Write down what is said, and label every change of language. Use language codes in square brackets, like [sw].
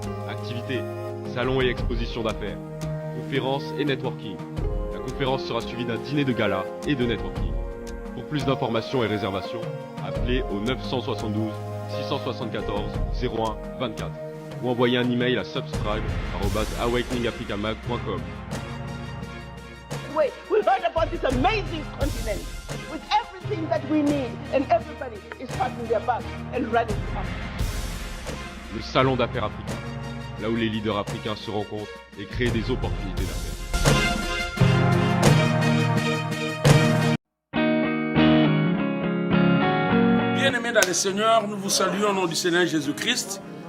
[fr] Activités, salons et expositions d'affaires, conférences et networking. La conférence sera suivie d'un dîner de gala et de networking. Pour plus d'informations et réservations, appelez au 972 674 01 24 ou envoyez un email à subscribe@awakeningafricamag.com. [en] We heard about this amazing continent with everything that we need and everybody is packing their bags and ready to come. [fr] Le Salon d'affaires africain, là où les leaders africains se rencontrent et créent des opportunités d'affaires. Bien-aimés dans le Seigneur, nous vous saluons au nom du Seigneur Jésus-Christ.